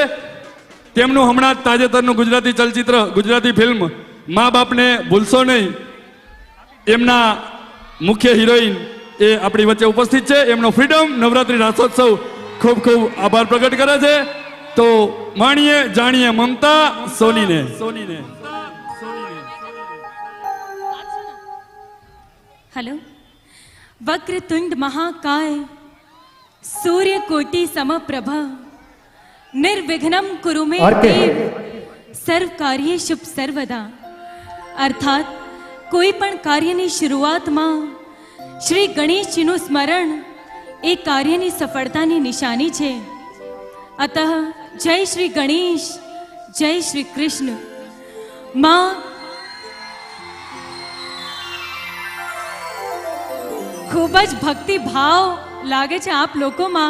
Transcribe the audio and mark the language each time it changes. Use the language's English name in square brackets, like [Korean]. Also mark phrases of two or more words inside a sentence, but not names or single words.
[Gujarati] તેમનું હમણાં જ તાજેતરનું ગુજરાતી ચલચિત્ર, ગુજરાતી ફિલ્મ મા બાપને ભૂલશો નહીં, એમના મુખ્ય હિરોઈન એ આપણી વચ્ચે ઉપસ્થિત છે. એમનો ફ્રીડમ નવરાત્રી રાસોત્સવ ખૂબ ખૂબ આભાર પ્રગટ કરે છે. તો માણીએ જાણીએ મમતા સોનીને. हेलो, [Sanskrit] वक्रतुंड महाकाय सूर्यकोटि समप्रभा निर्विघ्नं कुरु मे देव सर्व कार्ये शुभ सर्वदा. [Gujarati] अर्थात કોઈ પણ કાર્યની શરૂઆતમાં શ્રી ગણેશજીનું સ્મરણ એ કાર્યની સફળતાની નિશાની છે. અતઃ જય શ્રી ગણેશ, જય શ્રી કૃષ્ણ. માં ખૂબ જ ભક્તિ ભાવ લાગે છે આપ લોકોમાં.